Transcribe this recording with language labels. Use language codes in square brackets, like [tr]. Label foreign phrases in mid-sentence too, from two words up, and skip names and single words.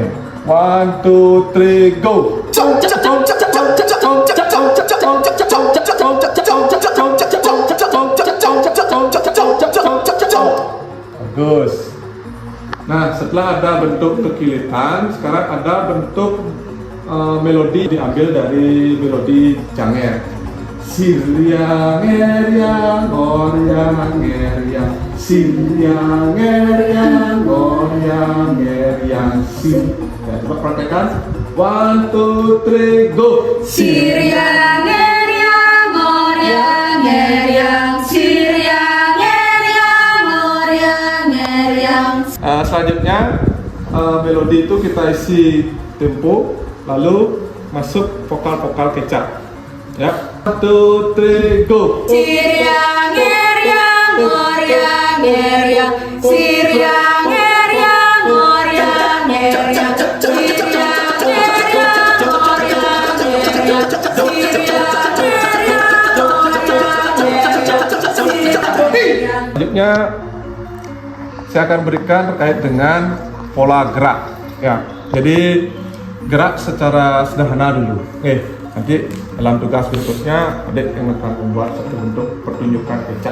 [id] 1, 2, 3, go. Bagus. Nah, setelah ada bentuk kekilitan, sekarang ada bentuk melodi diambil dari melodi janger. Siriang ngeriang goryang ngeriang, siriang ngeriang goryang ngeriang si. Ya, coba praktekkan. 1, 2, 3, go. Siriang ngeriang goryang ngeriang, siriang ngeriang goryang ngeriang. Selanjutnya melodi itu kita isi tempo, lalu masuk vokal-vokal kecak. Ya, 1, 2, 3, go. Siriang ngeriang goryang ngeriang, siriang ngeriang goryang ngeriang, siriang ngeriang goryang ngeriang, Selanjutnya saya akan berikan terkait dengan pola gerak. Ya, jadi gerak secara sederhana dulu. Oke, nanti dalam tugas berikutnya adik yang akan membuat satu bentuk pertunjukan kecak.